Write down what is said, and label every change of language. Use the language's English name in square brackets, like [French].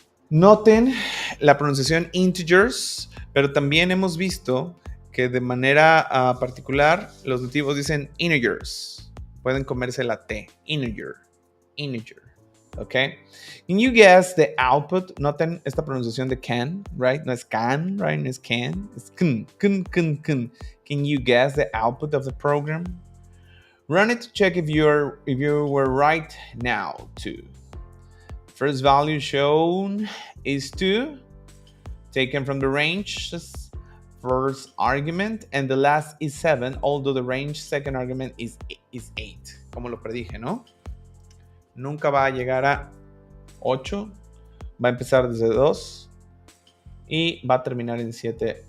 [Spanish] Noten la pronunciación integers, pero también hemos visto que de manera particular los nativos dicen integers. Pueden comerse la T. Integer. Okay. [English] Can you guess the output? [Spanish] Noten esta pronunciación de can, right? No es can, right? No es can. Es kun. [English] Can you guess the output of the program? Run it to check if you were right now too. First value shown is 2, taken from the range first argument, and the last is 7, although the range second argument is 8. [Spanish] Como lo predije, ¿no? Nunca va a llegar a 8, va a empezar desde 2 y va a terminar en 7.